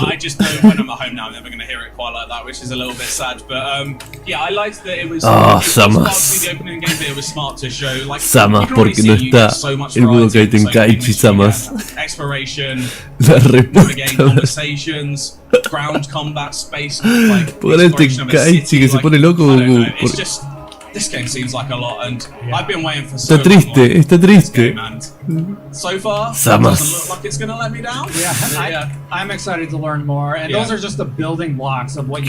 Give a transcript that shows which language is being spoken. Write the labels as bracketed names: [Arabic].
[English] I just know when I'm at home now, I'm never going to hear it quite like that, which is a little bit sad. But yeah, I liked that it was. Samas. The opening game, it was smart to show like. [Spanish] Samas, porque no está el Budokai Tenkaichi, Samas. [English] Exploration, [Spanish] la respuesta. [English] Conversations, ground combat, space. Like, [Spanish] por el Tenkaichi que se pone loco. [English] It's just. This game seems like a lot, and I've been waiting for so long. [Spanish] Está triste. [English] So far, Samas. It doesn't look like it's gonna let me down. I'm excited to learn more, and those are just the building blocks of what you